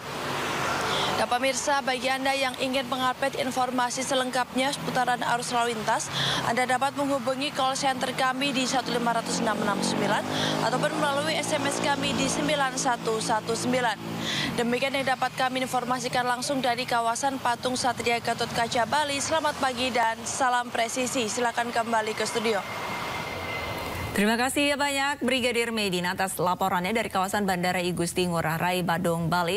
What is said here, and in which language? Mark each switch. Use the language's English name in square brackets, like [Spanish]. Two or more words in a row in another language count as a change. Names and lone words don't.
[Indonesian] Dan pemirsa, bagi Anda yang ingin mengupdate informasi selengkapnya seputaran arus lalu lintas, Anda dapat menghubungi call center kami di 15669 ataupun melalui SMS kami di 9119. Demikian yang dapat kami informasikan langsung dari kawasan Patung Satria Gatotkaca, Bali. Selamat pagi dan salam presisi. Silakan kembali ke studio. Terima kasih banyak Brigadir Medina atas laporannya dari kawasan Bandara I Gusti Ngurah Rai, Badung, Bali.